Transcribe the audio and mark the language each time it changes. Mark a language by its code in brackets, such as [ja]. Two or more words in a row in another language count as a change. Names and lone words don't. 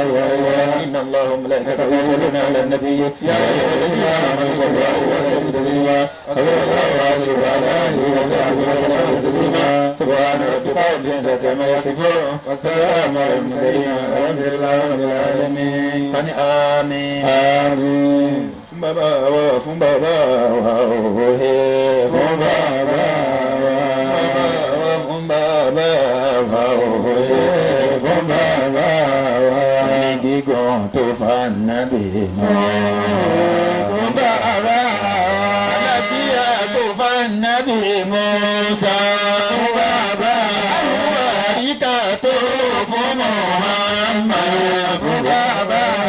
[ar] وصحبه إن الله وملائكته يصلون على النبي يا أيها الذين آمنوا صلوا عليه وسلموا تسليما وصلى الله عليه وعلى آله وصحبه وسلم تسليما سبحان ربك رب العزة عما يصفون وسلام على المرسلين والحمد لله رب العالمين آمين آمين [yo] fún bàbá wa fún bàbá wa òhe fún bàbá wa fún bàbá wa òhe fún bàbá wa ní gígùn tó fa nàbì mọ́ fún bàbá wa àlàáfíà tó fa nàbì Mùsá fún bàbá wa àríkà tó fún Muhammad fún bàbá